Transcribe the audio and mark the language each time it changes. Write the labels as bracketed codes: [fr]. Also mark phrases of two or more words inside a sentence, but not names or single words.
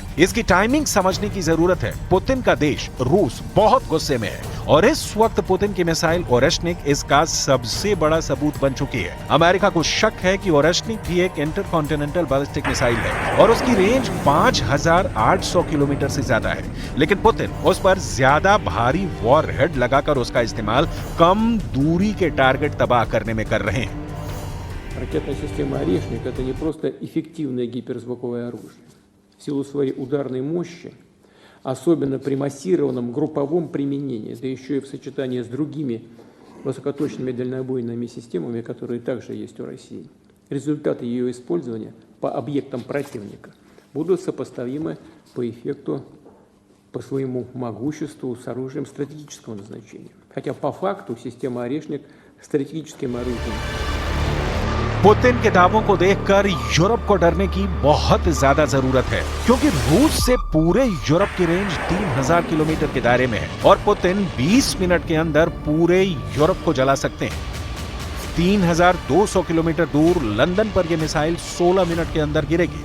[hi] इसकी टाइमिंग समझने की जरूरत है। पुतिन का देश रूस बहुत गुस्से में है और इस वक्त पुतिन की मिसाइल ओरेश्निक इसका सबसे बड़ा सबूत बन चुकी है। अमेरिका को शक है कि ओरेश्निक भी एक [en] intercontinental ballistic missile [hi] है और उसकी रेंज 5,800 किलोमीटर से ज्यादा है, लेकिन पुतिन उस पर ज्यादा भारी वॉरहेड लगाकर उसका इस्तेमाल कम दूरी के टारगेट तबाह करने में कर रहे हैं। [ru] Ракетная система «Орешник» — это не просто эффективное гиперзвуковое оружие. В силу своей ударной мощи, особенно при массированном групповом применении, да еще и в сочетании с другими высокоточными дальнобойными системами, которые также есть у России, результаты ее использования по объектам противника будут сопоставимы по эффекту, по своему могуществу с оружием стратегического назначения. Хотя по факту система «Орешник» стратегическим оружием. [hi] पुतिन के दावों को देखकर यूरोप को डरने की बहुत ज्यादा जरूरत है, क्योंकि रूस से पूरे यूरोप की रेंज 3,000 किलोमीटर के दायरे में है और पुतिन 20 मिनट के अंदर पूरे यूरोप को जला सकते हैं। 3200 किलोमीटर दूर लंदन पर यह मिसाइल 16 मिनट के अंदर गिरेगी।